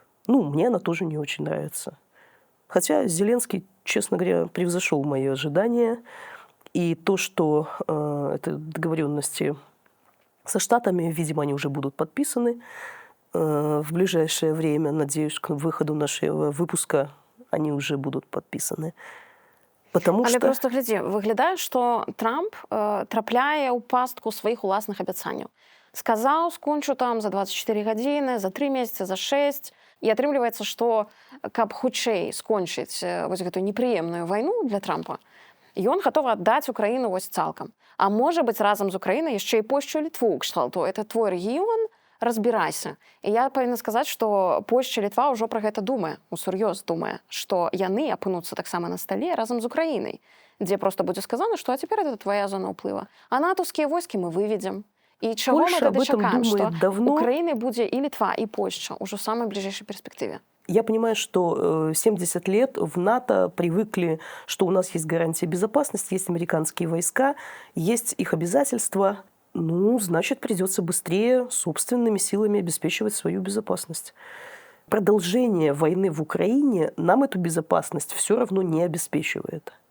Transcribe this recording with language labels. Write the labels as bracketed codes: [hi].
[ru] Ну, мне она тоже не очень нравится. Хотя Зеленский, честно говоря, превзошел мои ожидания. И то, что это договоренности со Штатами, видимо, они уже будут подписаны в ближайшее время. Надеюсь, к выходу нашего выпуска они уже будут подписаны. Потому [be] Але [uk] що... [be] просто глядзі, выглядае, што Трамп трапляе ў пастку сваіх уласных абяцанняў. Сказаў, скончу там за 24 гадзіны, за 3 месяцы, за 6. І атрымліваецца, што каб хутчэй скончыць вось гэтую непрыемную вайну для Трампа, ён гатовы аддаць Украіну вось цалкам. А можа быць, разам з Украінай яшчэ і Польшчу, Літву кшталту. [ru] Это твой [be] рэгіён, разбірайся. І я павінна сказаць, што Польшча, Літва ўжо пра гэта думае, усур'ёз думае, што яны апынуцца таксама на стале разам з Украінай, дзе проста будзе сказана, што а цяпер [ru] это твоя [be] зона ўплыва. А натаўскія войскі мы выведзем. І чаго мы тады чакаем, што Украінай будзе і Літва, і Польшча ўжо ў самай бліжэйшай перспектыве? [ru] Я понимаю, что 70 лет в НАТО привыкли, что у нас есть гарантия безопасности, есть американские войска, есть их обязательства. Ну, значит, придется быстрее собственными силами обеспечивать свою безопасность. Продолжение войны в Украине нам эту безопасность все равно не обеспечивает.